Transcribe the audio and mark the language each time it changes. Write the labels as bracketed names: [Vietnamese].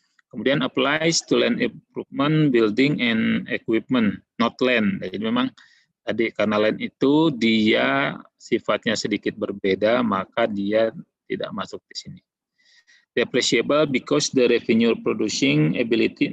[English] Kemudian applies to land improvement, building and equipment, not land. [Indonesian] Jadi memang tadi karena land itu dia sifatnya sedikit berbeda, maka dia tidak masuk di sini. [English] Depreciable because the revenue producing ability.